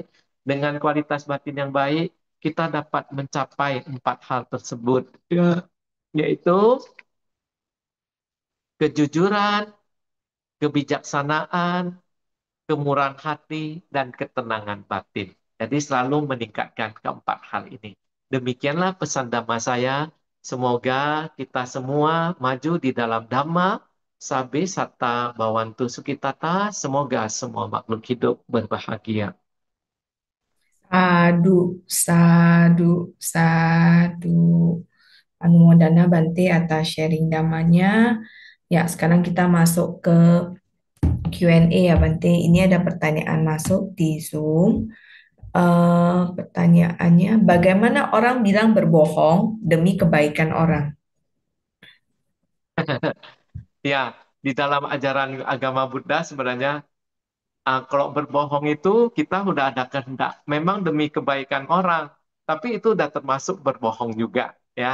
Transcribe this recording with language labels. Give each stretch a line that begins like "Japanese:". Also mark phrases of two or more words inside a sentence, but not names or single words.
Indonesian: Dengan kualitas batin yang baik, kita dapat mencapai empat hal tersebut, ya, yaitu kejujuran, kebijaksanaan, kemurahan hati, dan ketenangan batin. Jadi selalu meningkatkan keempat hal ini. Demikianlah pesan Dhamma saya. Semoga kita semua maju di dalam Dhamma,
Pali: Sabe Satta Bhawantu Sukitata.
Indonesian: Semoga semua makhluk hidup berbahagia. Sadu, sadu, sadu. Anumodana Bante atas sharing damanya. Ya, sekarang kita masuk ke Q&A ya Bante. Ini ada pertanyaan masuk di Zoom. Pertanyaannya, bagaimana orang bilang berbohong demi kebaikan orang? Ya, di dalam ajaran agama Buddha sebenarnya kalau berbohong itu kita udah ada kehendak, memang demi kebaikan orang, tapi itu udah termasuk berbohong juga, ya.